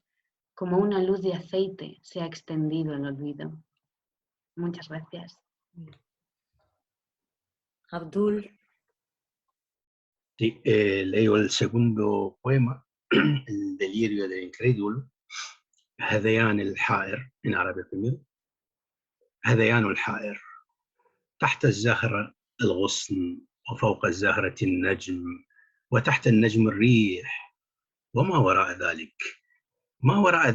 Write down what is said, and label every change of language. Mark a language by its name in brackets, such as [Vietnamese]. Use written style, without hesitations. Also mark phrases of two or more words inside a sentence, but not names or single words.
[Spanish] Como una luz de aceite se ha extendido el olvido. Muchas gracias. Abdul. Sí, leo el segundo poema, El delirio del incrédulo. [Arabic] هذيان الحائر [English] in Arabic [Spanish] primero. [Arabic] هذيان الحائر تحت الزهرة الغصن وفوق الزهرة النجم وتحت النجم الريح وما وراء ذلك ما وراء